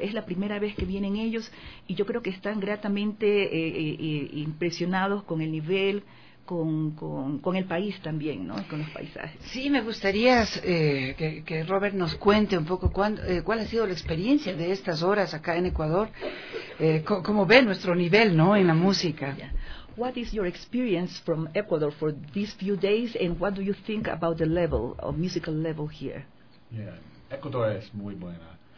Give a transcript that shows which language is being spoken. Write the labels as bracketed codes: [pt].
[es] Es la primera vez que vienen ellos y yo creo que están gratamente impresionados con el nivel, con el país también, ¿no?, con los paisajes. Sí, me gustaría que Robert nos cuente un poco cuál ha sido la experiencia de estas horas acá en Ecuador, cómo ve nuestro nivel, ¿no?, en la música. [en] Yeah. What is your experience from Ecuador for these few days and what do you think about the level of musical level here? Yeah, [es] Ecuador es muy buena.